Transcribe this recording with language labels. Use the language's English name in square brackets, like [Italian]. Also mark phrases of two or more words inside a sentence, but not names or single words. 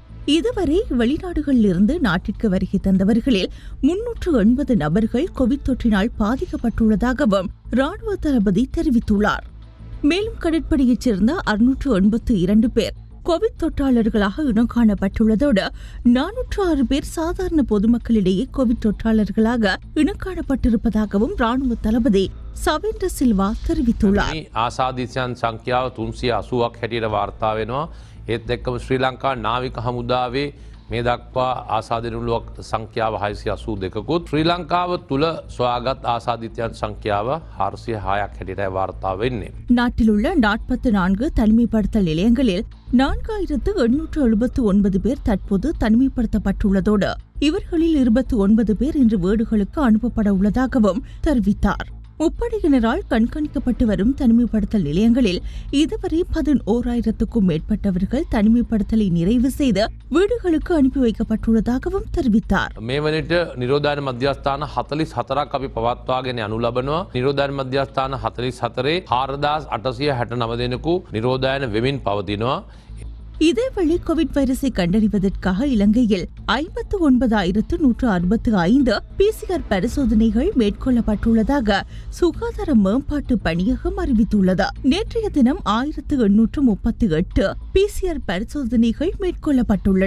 [Tamil] இதுவரை வெளிநாடுகளிலிருந்து நாட்டிற்கு வருகை தந்தவர்களில் 380 நபர்கள் கோவிட் தொற்றினால் பாதிக்கப்பட்டுள்ளதாகவும் ராணுவ தளபதி தெரிவித்துள்ளார். மேலும் கடற்படையைச் சேர்ந்த 682 பேர் கோவிட் தொற்றாளர்களாக இனங்காணப்பட்டுள்ளதோடு 406 பேர் சாதாரண பொதுமக்களிடையே கோவிட் தொற்றாளர்களாக இனங்காணப்பட்டிருப்பதாகவும் ராணுவ தளபதி சவேந்திர சில்வா தெரிவித்துள்ளார். [Sinhala] ආසාදිතයන් සංඛ්‍යාව 380ක් හැටියට වාර්තා වෙනවා. ඒත් එක්කම ශ්‍රී ලංකා නාවික හමුදාවේ මේ දක්වා ආසාදිනුලුවක් සංඛ්‍යාව 682කුත් ශ්‍රී ලංකාව තුළ සොයාගත් ආසාදිතයන් සංඛ්‍යාව 406ක් හැටියට වාර්තා වෙන්නේ. [Tamil] நாட்டிலுள்ள 44 தனிமைப்படுத்தல் நிலையங்களில் 4879 பேர் தற்போது தனிமைப்படுத்தப்பட்டுள்ளதோடு இவர்களில் 29 பேர் இன்று வீடுகளுக்கு அனுப்பப்பட உள்ளதாகவும் தெரிவித்தார். முப்படையினரால் கண்காணிக்கப்பட்டு வரும் தனிமைப்படுத்தல் நிலையங்களில் இதுவரை 11,000க்கும் மேற்பட்டவர்கள் தனிமைப்படுத்தலை நிறைவு செய்து வீடுகளுக்கு அனுப்பி வைக்கப்பட்டுள்ளதாகவும் தெரிவித்தார். [Sinhala] මේ වනට නිරෝධායන මධ්‍යස්ථාන 44ක් අපි පවත්වාගෙන යනු ලබනවා. නිරෝධායන මධ්‍යස්ථාන 44 4869 දෙනෙකු නිරෝධායන වෙමින් පවතිනවා. [Tamil] இதேவேளை கோவிட் வைரஸை கண்டறிவதற்காக இலங்கையில் 59,165 PCR பரிசோதனைகள் மேற்கொள்ளப்பட்டுள்ளதாக சுகாதார மேம்பாட்டு பணியகம் அறிவித்துள்ளது. நேற்றைய தினம் 1838 PCR பரிசோதனைகள் மேற்கொள்ளப்பட்டுள்ளன.